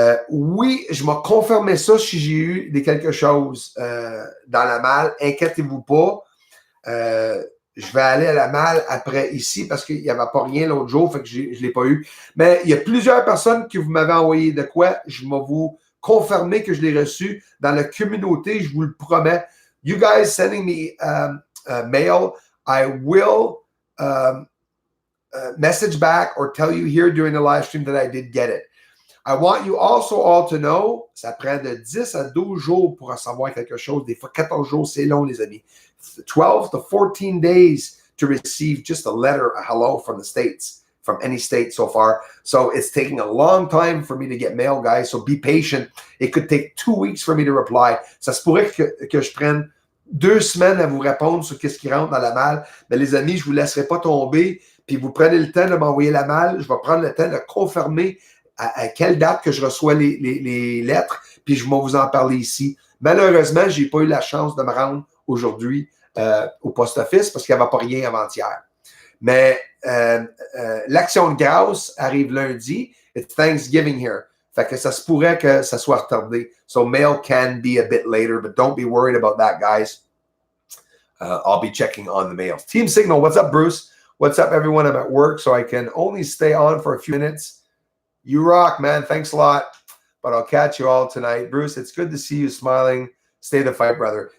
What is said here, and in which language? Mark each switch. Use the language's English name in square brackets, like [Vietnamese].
[French] Oui, je m'ai confirmé ça si j'ai eu quelque chose dans la malle. Inquiétez-vous pas. Je vais aller à la malle après ici parce qu'il n'y avait pas rien l'autre jour, fait que je ne l'ai pas eu. Mais il y a plusieurs personnes qui vous m'avez envoyé de quoi. Je vais vous confirmer que je l'ai reçu dans la communauté, je vous le promets. [English] You guys sending me mail, I will message back or tell you here during the live stream that I did get it. I want you also all to know, [French] ça prend de 10 à 12 jours pour recevoir quelque chose. Des fois, 14 jours, c'est long, les amis. [English] 12 to 14 days to receive just a letter, a hello from the States, from any state so far. So it's taking a long time for me to get mail, guys. So be patient. It could take 2 weeks for me to reply. [French] Ça se pourrait que je prenne 2 semaines à vous répondre sur qu'est-ce qui rentre dans la malle. Mais les amis, je ne vous laisserai pas tomber. Puis vous prenez le temps de m'envoyer la malle. Je vais prendre le temps de confirmer à quelle date que je reçois les lettres. Puis je vais vous en parler ici. Malheureusement, je n'ai pas eu la chance de me rendre aujourd'hui au post-office parce qu'il n'y avait pas rien avant-hier. Mais l'action de grâce arrive lundi. [English] It's Thanksgiving here. [French] Fait que ça se pourrait que ça soit retardé. [English] So mail can be a bit later, but don't be worried about that, guys. I'll be checking on the mail. Team Signal, what's up, Bruce? What's up, everyone? I'm at work, so I can only stay on for a few minutes. You rock, man. Thanks a lot. But I'll catch you all tonight. Bruce, it's good to see you smiling. Stay the fight, brother.